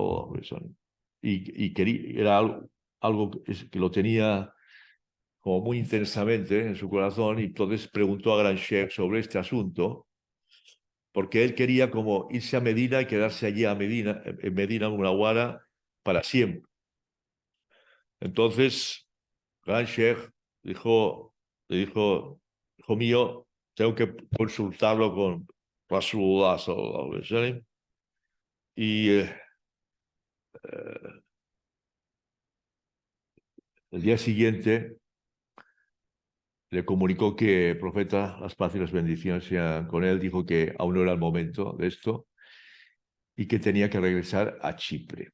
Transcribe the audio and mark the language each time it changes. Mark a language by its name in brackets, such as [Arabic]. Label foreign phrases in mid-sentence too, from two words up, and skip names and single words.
[Spanish] Y era algo que lo tenía como muy intensamente en su corazón, y entonces preguntó a Gran Sheikh sobre este asunto, porque él quería como irse a Medina y quedarse allí en Medina al-Munawwara para siempre. Entonces, Gran Sheikh le dijo, hijo mío, tengo que consultarlo con [Arabic] رسول الله صلى الله عليه وسلم. [Spanish] Y el día siguiente le comunicó que el profeta, las paz y las bendiciones sean con él, dijo que aún no era el momento de esto y que tenía que regresar a Chipre.